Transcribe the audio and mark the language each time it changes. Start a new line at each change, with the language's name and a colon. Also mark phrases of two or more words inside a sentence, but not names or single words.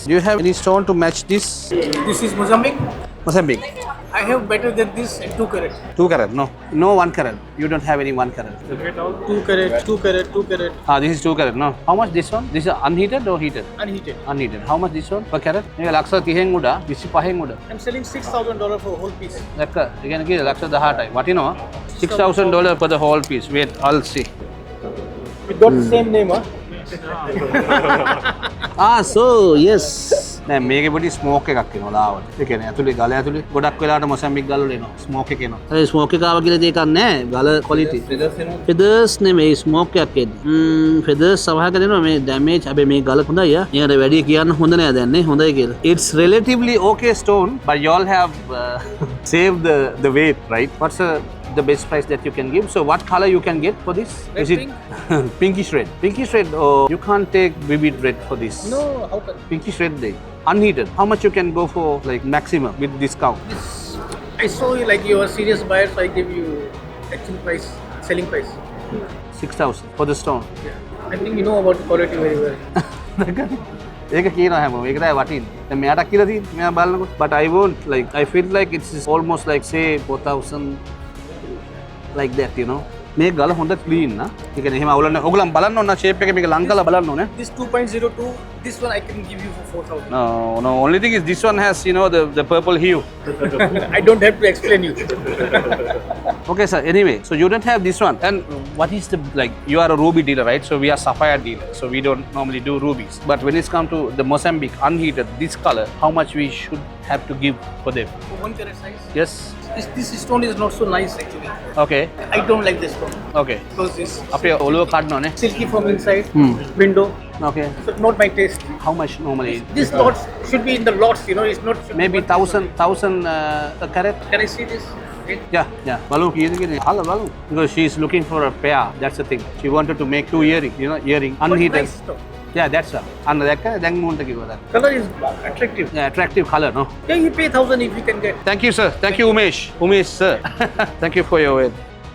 English: Do you have any stone to match this? This is Mozambique. Mozambique. I have better than this in 2 carat. 2 carat? No. No 1 carat. You don't have any 1 carat. 2 carat, 2 carat, 2 carat. This is 2 carat. No. How much this one? This is unheated or heated? Unheated. Unheated. How much this one per carat?
Sinhala: මේක ලක්ෂ 30න් උඩ 25න් උඩ.
English: I'm selling $6,000 for a whole piece.
Sinhala: දැක්ක? ඒ කියන්නේ කීයද? ලක්ෂ 18යි. වටිනවා.
English: $6,000 for the whole piece. Wait, I'll see. We got the same name, huh? So yes.
Sinhala: දැන් මේකේ පොඩි ස්මෝක් එකක් එනවා ලාවට. ඒ කියන්නේ ඇතුලේ ගල ඇතුලේ ගොඩක් වෙලාවට මොසැම්බික් ගල වල එනවා. ස්මෝක් එක එනවා. ඒ ස්මෝක් එක ආව කියලා දෙයක් නැහැ. ගල ක්වොලිටි. ෆෙදර්ස් නෙමෙයි ස්මෝක් එකක් එන්නේ. ෆෙදර්ස් සමහරක දෙනවා මේ ඩැමේජ්. හැබැයි මේ ගල හොඳයි ආ. ඊට වැඩි කියන්න හොඳ නෑ දැන් නේ. හොඳයි කියලා.
English: It's relatively okay stone, but you all have saved the weight, right? What's the best price that you can give? So what color you can get for this? Red, is it pinkish red? Pinkish red, or you can't take vivid red for this? No, how can? Pinkish red day. Unheated. How much you can go for, like maximum with discount? I saw you like you are serious buyer, so I give you actual price, selling price. 6,000 for the stone. Yeah. I think you know about the quality very well.
Sinhala: ඒක කියනවා හැමෝම. ඒක තමයි වටින්නේ. දැන් මෙයාට කියලා තියෙන්නේ. මෙයා බලනකොට.
English: But I won't like. I feel like it's almost like say 4,000 like that, you know.
Sinhala: මේ ගල හොඳ ක්ලීන් නා. ඒ කියන්නේ එහෙම අවුලන්නේ. ඔයගොල්ලන් බලන්න ඕන ෂේප් එක මේක ලං කරලා බලන්න ඕනේ.
English: This 2.02, this one I can give you for 4,000. No. Only thing is this one has, you know, the purple hue. I don't have to explain you. Okay, sir. Anyway, so you don't have this one. And what is the, like, you are a ruby dealer, right? So we are sapphire dealer. So we don't normally do rubies. But when it's come to the Mozambique unheated, this color, how much we should have to give for them? For 1 carat size. Yes. This stone is not so nice actually. Okay. I don't like this stone. Okay. Because this
Sinhala: අපේ ඔළුව කඩනවා නේ.
English: silky from inside, window. Okay. So not my taste. How much normally? This lots should be in the lots, you know. It's not. Maybe 1,000 a carat. Can I see this? Okay.
Sinhala: Yeah. Balloon kiyada කියන්නේ. හල balloon.
English: Because she is looking for a pair. That's the thing. She wanted to make 2 earring, you know, earring unheated. Nice stone. Yeah, that's her.
Sinhala: අන්න දැක්ක දැන් මූණට කිව්වා දැන්.
English: Color is attractive. Yeah, attractive color, no? Yeah, you pay 1,000 if you can get. Thank you, sir. Thank you, Umesh. Umesh, sir. Thank you for your word.